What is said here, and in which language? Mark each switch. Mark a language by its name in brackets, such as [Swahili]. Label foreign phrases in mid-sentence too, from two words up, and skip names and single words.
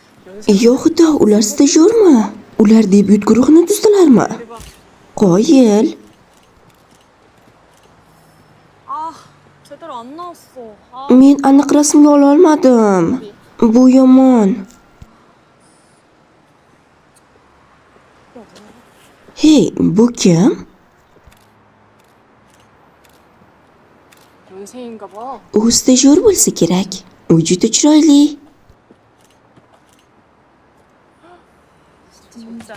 [Uzbek] Yo'g'ida, ular stajyormi? Ular debyut guruhini tuzdilarmi? Qoyil. [Korean] 제대로 안 나왔어. [Uzbek] Men aniq rasmga ola olmadim. Bu yomon. Hey, bu kim? [Korean] 연세인가 봐. [Uzbek] U stajyor bo'lsa kerak. U juda chiroyli. [Korean] 진짜.